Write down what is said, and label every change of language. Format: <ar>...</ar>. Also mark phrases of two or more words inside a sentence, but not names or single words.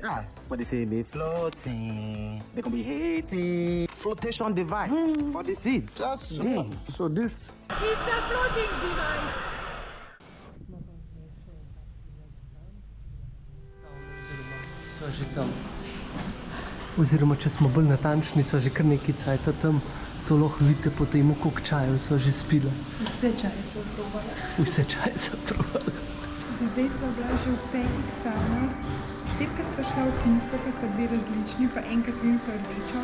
<en>But they say me floating. They gonna be hating. Flotation device for the seeds. So this. It's a floating device.</en> <sl>So že tam. Oziroma, če smo bolj natančni, so že kar nekaj cajta tam. To lahko vidite po temu, koliko čajev so že spila. Vse čaje so probala. Vse čaje so probala. Zdaj sva bila že v 5 savnah. 4krat sva šla v Finsko, pa sta 2 različni, pa enkrat infrardečo.</sl>